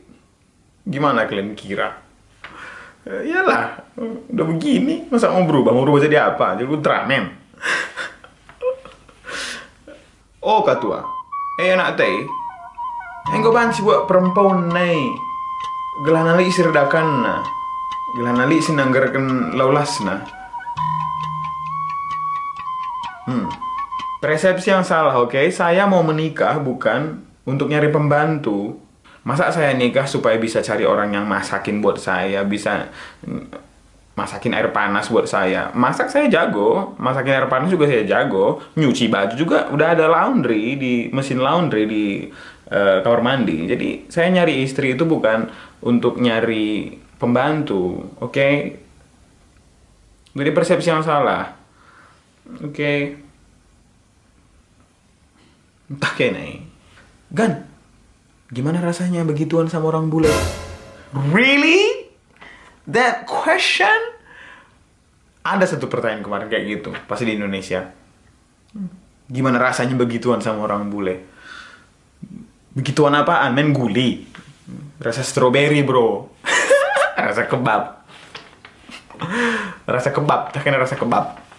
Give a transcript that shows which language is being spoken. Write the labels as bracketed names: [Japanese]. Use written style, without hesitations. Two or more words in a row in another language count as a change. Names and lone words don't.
[Indonesian] Gimana kalian kira? Iyalah, udah begini masa mau berubah jadi apa? Jadi Ultraman. Oh katua, enak teh. [Batak Karo] Engkau banci buat perempuan nih. Gelanali isi redakan na. Gelanali isi nanggarkan laulas na. [Indonesian] Persepsi yang salah, oke? Saya mau menikah bukan untuk nyari pembantu. Masa saya nikah supaya bisa cari orang yang masakin buat saya, bisa masakin air panas buat saya. Masak saya jago, masakin air panas juga saya jago. Nyuci baju juga udah ada laundry di mesin laundry di kamar mandi. Jadi saya nyari istri itu bukan untuk nyari pembantu, oke? Jadi persepsi yang salah, oke? [Batak Karo] Entah kene. [Indonesian] Gan, gimana rasanya begituan sama orang bule? [English] Really? That question? [Indonesian] Ada satu pertanyaan kemarin kayak gitu, pasti di Indonesia. Gimana rasanya begituan sama orang bule? Begituan apaan? Main guli. Rasa strawberry, bro. Rasa kebab. Rasa kebab, tak kena rasa kebab.